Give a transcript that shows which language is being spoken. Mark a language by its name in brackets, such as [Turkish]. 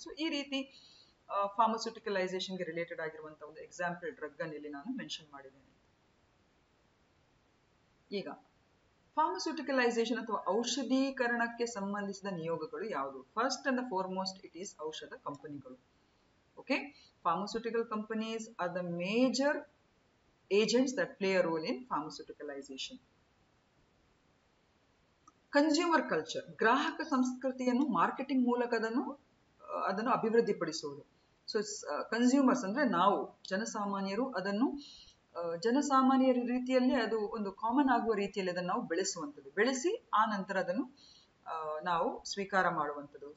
[Kannada] So ಈ ರೀತಿ ಫಾರ್ಮಸ್ಯೂಟಿಕಲೈಸೇಷನ್ಗೆ related ಆಗಿರುವಂತಹ ಒಂದು ಎಕ್ಸಾಂಪಲ್ ಡ್ರಗ್ ಅನ್ನು ಇಲ್ಲಿ ನಾನು ಮೆನ್ಷನ್ ಮಾಡಿದ್ದೇನೆ. ಈಗ ಫಾರ್ಮಸ್ಯೂಟಿಕಲೈಸೇಷನ್ ಅಥವಾ ಔಷಧೀಕರಣಕ್ಕೆ ಸಂಬಂಧಿಸಿದ ನಿಯೋಗಗಳು ಯಾವುದು? [English] first and foremost it is [Kannada] ಔಷಧ ಕಂಪನಿಗಳು. [English] Okay, pharmaceutical companies are the major agents that play a role in pharmaceuticalization. [Kannada] Consumer culture, ಗ್ರಾಹಕ ಸಂಸ್ಕೃತಿಯನ್ನು ಮಾರ್ಕೆಟಿಂಗ್ ಮೂಲಕ ಅದನ್ನು ಅಭಿವೃದ್ಧಿಪಡಿಸುವುದು. ಸೊ ಕನ್ಸ್ಯೂಮರ್ಸ್ ಅಂದ್ರೆ ನಾವು ಜನಸಾಮಾನ್ಯರು ಅದನ್ನು ಜನಸಾಮಾನ್ಯರ ರೀತಿಯಲ್ಲಿ ಅದು ಒಂದು ಕಾಮನ್ ಆಗುವ ರೀತಿಯಲ್ಲಿ ಅದನ್ನು ನಾವು ಬೆಳೆಸುವಂಥದ್ದು, ಬೆಳೆಸಿ ಆ ನಂತರ ಅದನ್ನು ನಾವು ಸ್ವೀಕಾರ ಮಾಡುವಂಥದ್ದು.